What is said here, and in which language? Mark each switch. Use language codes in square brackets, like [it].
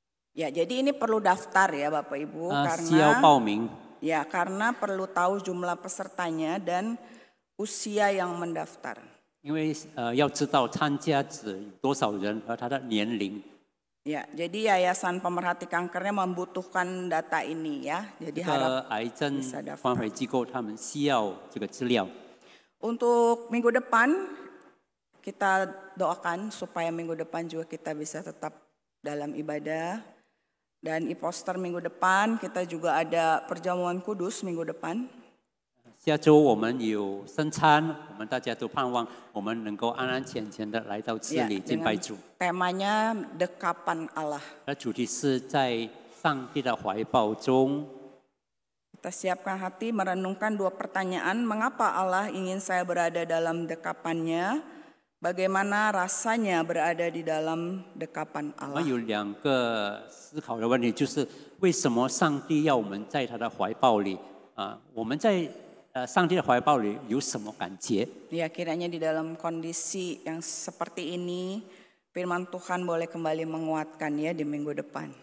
[id] Ya, jadi ini perlu daftar ya Bapak Ibu [zh] 需要 [id] karena [zh] 报名， [id] ya karena perlu tahu jumlah pesertanya dan usia yang mendaftar. [zh] 因为要知道参加者有多少人和他的年龄。 [id] Ya, jadi Yayasan Pemerhati Kankernya membutuhkan data ini ya. Jadi [zh] 这 [id] harap [zh] 个癌症 [id] bisa daftar. [zh] 关怀机构他们需要这个资料。 [id] Untuk minggu depan kita doakan supaya minggu depan juga kita bisa tetap dalam ibadah. Dan e-poster minggu depan kita juga ada perjamuan kudus minggu depan. [zh] 下周我们有圣餐，我们大家都盼望我们能够安安全全的来到这 [id] Ya, [zh] 里敬拜 [id] dengan [zh] 主。 [id] temanya dekapan Allah. [zh] 而主题是在上帝的怀抱中。 [id] Kita siapkan hati merenungkan dua pertanyaan. Mengapa Allah ingin saya berada dalam dekapannya? Bagaimana rasanya berada di dalam dekapan [zh] 我们有2个思考的问题，就是为什么上帝要我们在他的怀抱里啊？我们在上帝的怀抱里有什么感觉？ [id] Ya, kiranya di dalam kondisi yang seperti ini, firman Tuhan boleh kembali menguatkan ya di minggu depan.